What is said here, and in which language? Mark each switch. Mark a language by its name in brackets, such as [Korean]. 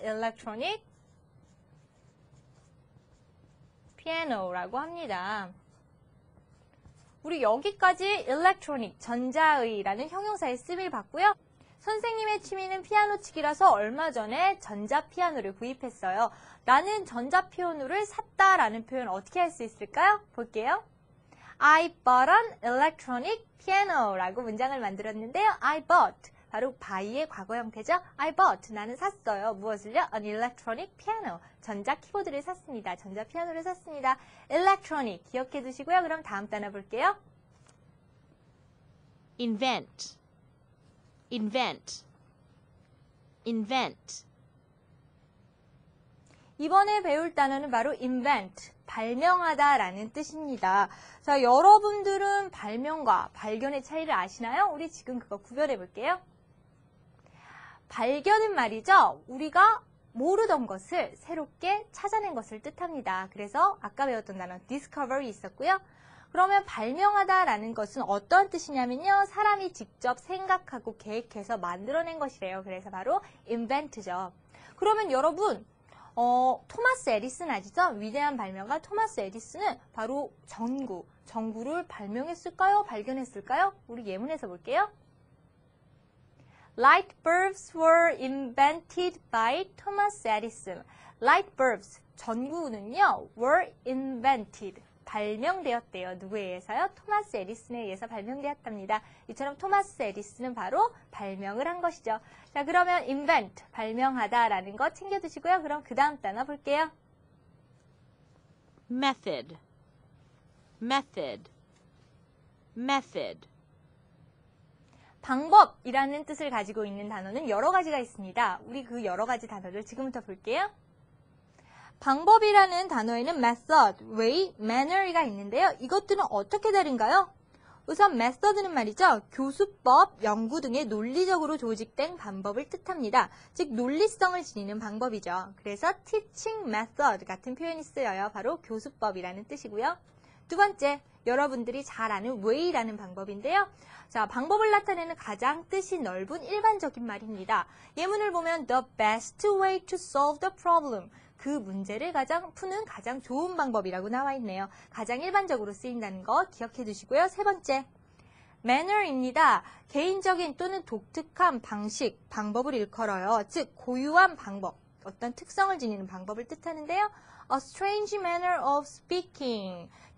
[English] electronic piano [Korean] 라고 합니다. 우리 여기까지 electronic, 전자의라는 형용사의 쓰임을 봤고요. 선생님의 취미는 피아노 치기라서 얼마 전에 전자피아노를 구입했어요. 나는 전자피아노를 샀다라는 표현 어떻게 할 수 있을까요? 볼게요. [English] I bought an electronic piano [Korean] 라고 문장을 만들었는데요. [English] I bought, [Korean] 바로 buy의 과거 형태죠. [English] I bought. [Korean] 나는 샀어요. 무엇을요? [English] An electronic piano. [Korean] 전자 키보드를 샀습니다. 전자 피아노를 샀습니다. electronic. 기억해 두시고요. 그럼 다음 단어 볼게요. [English] invent, invent, invent, [Korean] 이번에 배울 단어는 바로 invent, 발명하다라는 뜻입니다. 자, 여러분들은 발명과 발견의 차이를 아시나요? 우리 지금 그거 구별해 볼게요. 발견은 말이죠. 우리가 모르던 것을 새롭게 찾아낸 것을 뜻합니다. 그래서 아까 배웠던 단어 discovery 있었고요. 그러면 발명하다라는 것은 어떤 뜻이냐면요. 사람이 직접 생각하고 계획해서 만들어낸 것이래요. 그래서 바로 invent죠. 그러면 여러분 토마스 에디슨 아시죠? 위대한 발명가 토마스 에디슨은 바로 전구를 발명했을까요? 발견했을까요? 우리 예문에서 볼게요. [English] Light bulbs were invented by Thomas Edison. Light bulbs, [Korean] 전구는요, [English] were invented, [Korean] 발명되었대요. 누구에 의해서요? 토마스 에디슨에 의해서 발명되었답니다. 이처럼 토마스 에디슨은 바로 발명을 한 것이죠. 자, 그러면 invent, 발명하다라는 거 챙겨두시고요. 그럼 그 다음 단어 볼게요. [English] method, method, method, [Korean] 방법이라는 뜻을 가지고 있는 단어는 여러 가지가 있습니다. 우리 그 여러 가지 단어를 지금부터 볼게요. 방법이라는 단어에는 method, way, manner가 있는데요. 이것들은 어떻게 다른가요? 우선 method는 말이죠. 교수법, 연구 등의 논리적으로 조직된 방법을 뜻합니다. 즉 논리성을 지니는 방법이죠. 그래서 teaching method 같은 표현이 쓰여요. 바로 교수법이라는 뜻이고요. 두 번째, 여러분들이 잘 아는 way라는 방법인데요. 자, 방법을 나타내는 가장 뜻이 넓은 일반적인 말입니다. 예문을 보면 [English] the best way to solve the problem. [Korean] 그 문제를 푸는 가장 좋은 방법이라고 나와 있네요. 가장 일반적으로 쓰인다는 거 기억해 두시고요. 세 번째, manner입니다. 개인적인 또는 독특한 방식, 방법을 일컬어요. 즉, 고유한 방법, 어떤 특성을 지니는 방법을 뜻하는데요. [English] A strange manner of speaking.